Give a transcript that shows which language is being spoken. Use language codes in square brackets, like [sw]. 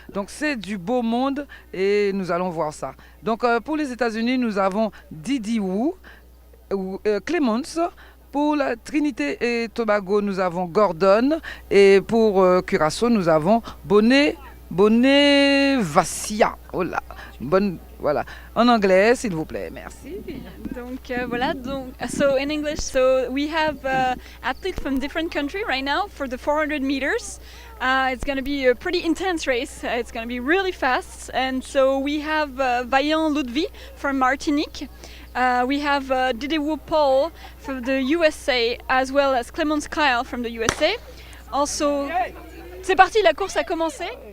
[fr] Donc c'est du beau monde et nous allons voir ça. Donc pour les États-Unis, nous avons Didi Wu, Clemens. Pour la Trinité et Tobago, nous avons Gordon. Et pour Curaçao, nous avons Buenavicia. Oh là, voilà. En anglais, s'il vous plaît. Merci. Donc voilà. [en] So in English, so we have athletes from different countries right now for the 400 meters. It's going to be a pretty intense race. It's going to be really fast. And so we have Vaillant Ludwig from Martinique. We have Daewoo Paul from the USA, as well as Clement Kyle from the USA. [fr] Also, c'est parti, la course a commencé.